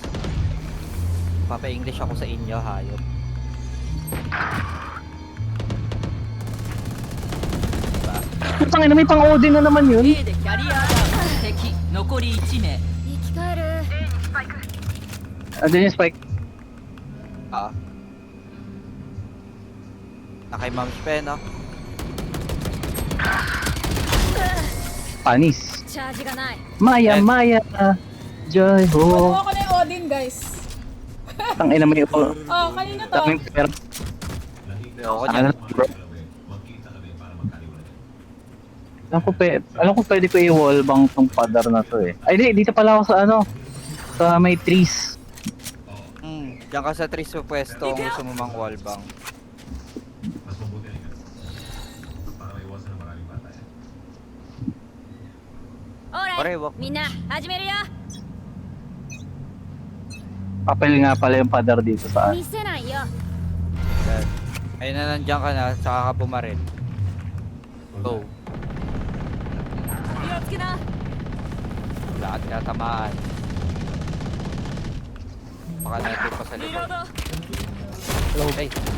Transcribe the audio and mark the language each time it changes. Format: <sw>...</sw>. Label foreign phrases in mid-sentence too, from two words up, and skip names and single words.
<tl>Papa-English ako sa inyo, hayop. Putang ina, may pang-Odin na naman yun.</tl> <ja>A でキャリアダウン敵残り1名生き返る</ja> <tl>Andun yung spike. Ah. Nakay Ma'am Spe, no? Panis.</tl> <ja>チャージがない</ja> <tl>Maya. Joy ho. Kuha ko na yung Odin, guys. Tang ina mo yung Oh, kanina to. daming pera. Ayoko Ano niyan. na, bro? Alam ko pwede ko i-wall bang tong padar na to eh. Ay di, dito pala ako sa sa may trees. Diyan ka sa trees sa pwesto kung gusto mo mang wallbang. Mas mabuti rin para maiwasan ng maraming bata.</tl> <ja>オーラ</ja> <tl>Pare,</tl> <ja>イ</ja> <tl>wak.</tl> <ja>みんな始めるよ</ja> <tl>Papel nga pala yung padar dito sa</tl> <ja>見せないよ</ja> <tl>Yan. Ayun na, nandiyan ka na, saka ka pumaril. Go.</tl> <ja>気をつけな</ja> <tl>Wala ka tinatamaan. Baka natin pa sa</tl> <ja>リロ</ja> <tl>likod.</tl> <ja>ード</ja> <tl>Ay,</tl>